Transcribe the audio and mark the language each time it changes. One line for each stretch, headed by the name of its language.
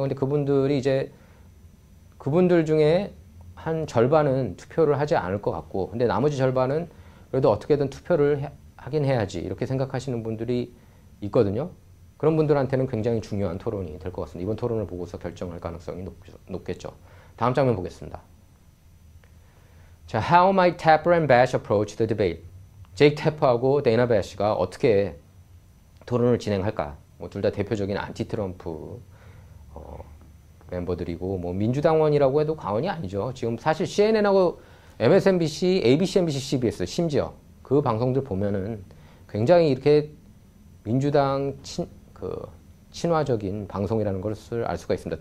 Korean: 근데 그분들이 이제 그분들 중에 한 절반은 투표를 하지 않을 것 같고 근데 나머지 절반은 그래도 어떻게든 투표를 하긴 해야지 이렇게 생각하시는 분들이 있거든요. 그런 분들한테는 굉장히 중요한 토론이 될 것 같습니다. 이번 토론을 보고서 결정할 가능성이 높겠죠. 다음 장면 보겠습니다.
English: 자, How might Tapper and Bash approach the debate?
Korean: 제이크 태퍼하고 데이나 배시가 어떻게 토론을 진행할까? 뭐 둘 다 대표적인 안티 트럼프 멤버들이고 뭐 민주당원이라고 해도 과언이 아니죠. 지금 사실 CNN하고 MSNBC, ABC, NBC, CBS 심지어 그 방송들 보면은 굉장히 이렇게 민주당 친화적인 방송이라는 것을 알 수가 있습니다.